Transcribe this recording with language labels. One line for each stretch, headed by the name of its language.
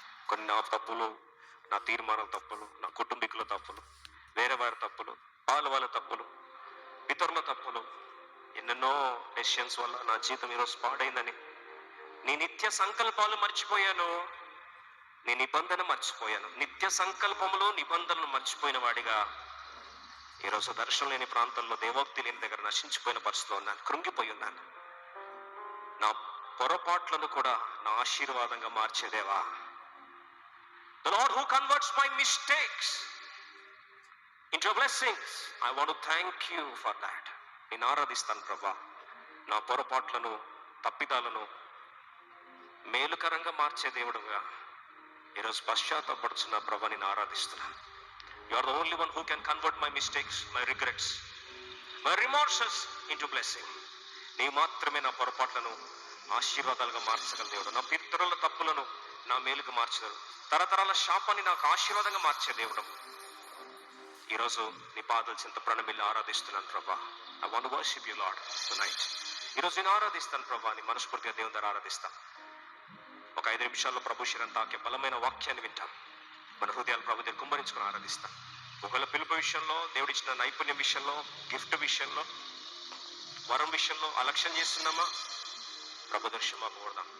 Telugu: కొన్ని నా తప్పులు, నా తీర్మానం తప్పులు, నా కుటుంబీకుల తప్పులు, వేరే వారి తప్పులు, వాళ్ళ తప్పులు, ఇతరుల తప్పులు, ఎన్నెన్నో డెసిషన్స్ వల్ల నా జీవితం ఈరోజు పాడైందని, నీ నిత్య సంకల్పాలు మర్చిపోయాను, నీ నిబంధన మర్చిపోయాను. నిత్య సంకల్పములు నిబంధనలు మర్చిపోయిన వాడిగా ఈరోజు దర్శనం లేని ప్రాంతంలో, దేవోక్తి లేని దగ్గర నశించిపోయిన పరిస్థితిలో ఉన్నాను, కృంగిపోయి ఉన్నాను. నా పొరపాట్లను కూడా నా ఆశీర్వాదంగా మార్చేదేవా.
English: The Lord who converts my mistakes into blessings, I want to thank you for that.
Telugu: నేను ఆరాధిస్తాను ప్రభా. నా పొరపాట్లను, తప్పిదాలను మేలుకరంగా మార్చే దేవుడుగా ఈరోజు పశ్చాత్తాపడుతున్న ప్రభా, నేను ఆరాధిస్తున్నాను.
English: You are the only one who can convert my mistakes, my regrets, my remorses into blessing.
Telugu: నీ మాత్రమే నా పొరపాట్లను ఆశీర్వాదాలుగా మార్చగల దేవుడు. నా పితరుల తప్పులను నా మేలుగా మార్చగలరు. తరతరాల శాపాన్ని నాకు ఆశీర్వాదంగా మార్చే దేవుడు. ఈరోజు నీ పాదాల చెంత ప్రణమిల్లి ఆరాధిస్తున్నాను ప్రభా.
English: I want to worship you Lord tonight.
Telugu: ఈరోజు నేను ఆరాధిస్తాను ప్రభా, నీ మనస్ఫూర్తిగా దేవుని ద్వారా ఆరాధిస్తాను. ఒక 5 నిమిషాల్లో ప్రభు శిరం తాకే బలమైన వాక్యాన్ని వింటాం. మన హృదయాలు ప్రభు దగ్గర కుమ్మరించుకుని ఆరాధిస్తాం. ఒకవేళ పిలుపు విషయంలో, దేవుడిచ్చిన నైపుణ్యం విషయంలో, గిఫ్ట్ విషయంలో, వరం విషయంలో అలక్ష్యం చేస్తున్నామా, ప్రభు దగ్గర క్షమాపణ కోరదాం.